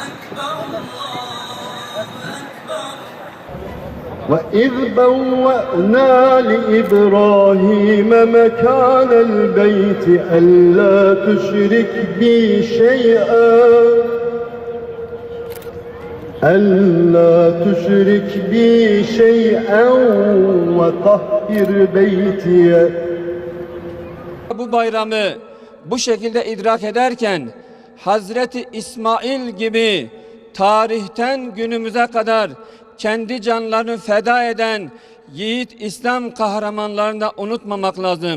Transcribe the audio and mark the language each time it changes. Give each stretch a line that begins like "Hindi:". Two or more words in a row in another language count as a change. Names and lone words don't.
Arabic: وَإِذْ بَوَّأْنَا لِإِبْرَاهِيمَ مَكَانَ الْبَيْتِ أَلَّا تُشْرِكْ بِي شَيْئًا وَطَهِّرْ بَيْتِيَ.
Turkish: Bu bayramı bu şekilde idrak ederken Hazreti İsmail gibi tarihten günümüze kadar kendi canlarını feda eden yiğit İslam kahramanlarını da unutmamak lazım.